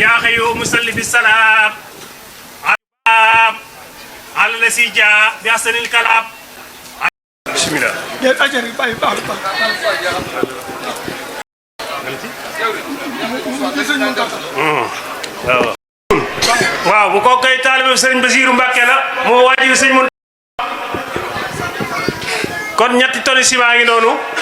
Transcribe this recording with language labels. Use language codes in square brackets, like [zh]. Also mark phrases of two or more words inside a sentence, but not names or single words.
[ar] أيها مسلم السلام على الذي جاء بأحسن الكلام. بسم الله. [wo] waaw bu ko kay taalibe Serigne Bassirou Mbacké la moo waajur Serigne Mountakha kon ñetti tonni ciment ngi noonu.